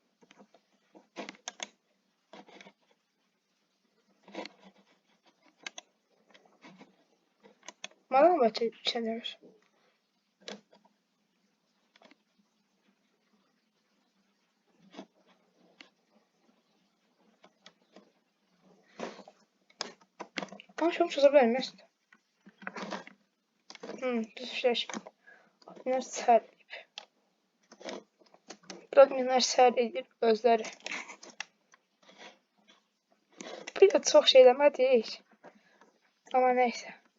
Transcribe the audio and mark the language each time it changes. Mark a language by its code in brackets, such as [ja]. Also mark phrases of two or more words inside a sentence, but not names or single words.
[tr] Bana mı çevirir? Ama çok çözebilirim aslında. [az] Düzleşme. Adminler sər edib. Adminler sər edib özləri. Bir də çox şey eləmədik. Amma neysə.